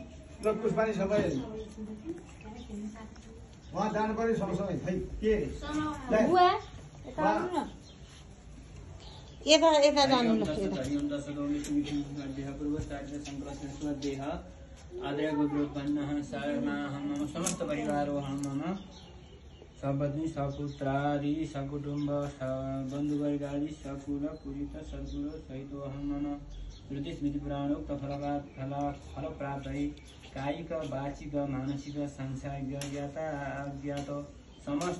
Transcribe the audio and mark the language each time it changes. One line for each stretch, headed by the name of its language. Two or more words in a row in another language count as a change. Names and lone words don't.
Nepali: ल पुष्पानी सबै वहाँ जानु पर्यो सँगसँगै खै के बुवा यता यता जानु ल
Sanskrit: आदर गोत्रोत्पन्नः सर्वमाहं मम समस्त परिवारोऽहं मम सपत्नी सपुत्रादि सकुटुम्ब बन्धुवर्गादि सकुल पूजित सद्गुरु सहितोऽहं मम श्रुतिस्मृतिपुराणोक्त फलप्राप्तये कायिक वाचिक मानसिक सांसारिक ज्ञात समस्त